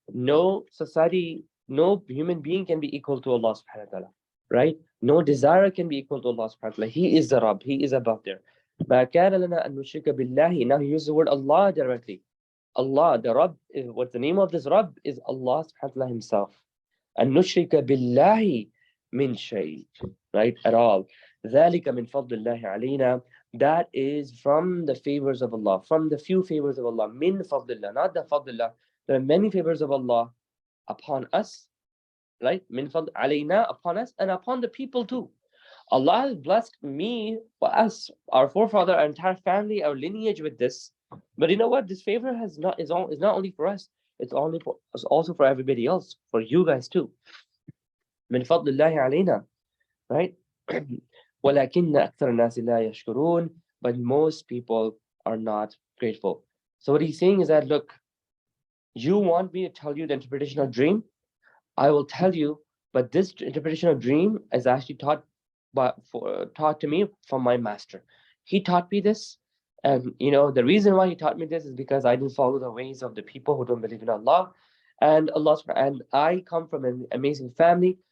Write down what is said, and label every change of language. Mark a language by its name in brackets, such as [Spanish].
[English] No society, no human being can be equal to Allah subhanahu wa ta'ala, right? No desire can be equal to Allah subhanahu wa ta'ala. He is the Rabb, He is above there. [Arabic] مَا كَانَ لَنَا أَن نُشْرِكَ بِاللَّهِ. [English] Now he uses the word Allah directly. Allah, the Rabb, what the name of this Rabb is Allah subhanahu wa ta'ala Himself. [Arabic] أن نشرك بالله من شيء, right? [English] At all. [Arabic] ذلك من فضل الله علينا. [English] That is from the favors of Allah, from the few favors of Allah. Min fadlillah, not the fadlillah. There are many favors of Allah upon us, right? Min fadl alayna, upon us, and upon the people too. Allah has blessed me, us, our forefather, our entire family, our lineage with this. But you know what? This favor is not only for us. It's also for everybody else, for you guys too. Min fadlillahi alayna, right? [Arabic] ولكن أكثر الناس لا يشكرون. [English] But most people are not grateful. So what he's saying is that, look, you want me to tell you the interpretation of dream? I will tell you, but this interpretation of dream is actually taught to me from my master. He taught me this, and the reason why he taught me this is because I didn't follow the ways of the people who don't believe in Allah, and I come from an amazing family.